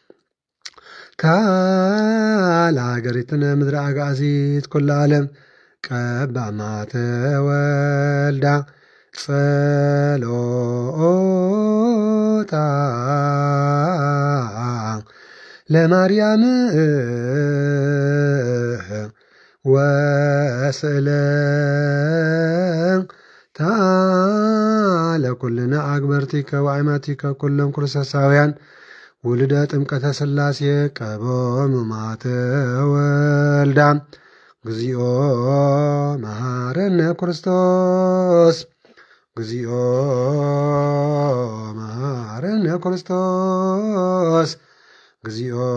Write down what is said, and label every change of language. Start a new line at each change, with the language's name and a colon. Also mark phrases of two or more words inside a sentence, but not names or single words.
Geez: ለሀገሪትነ ምድረ አጋዚት ኩሉ ዓለም ቀባ ማተ ወልዳ ጸሎታ ለማርያም ወስእለታ ለኩልነ አግበርቲከ ወአይማቲከ ኩሎም ክርስቶሳውያን ውልደ ጥምቀተ ሥላሴ ቀቦሙ ማተ ወልዳ እግዚኦ መሐረነ ክርስቶስ እግዚኦ መሐረነ ክርስቶስ እግዚኦ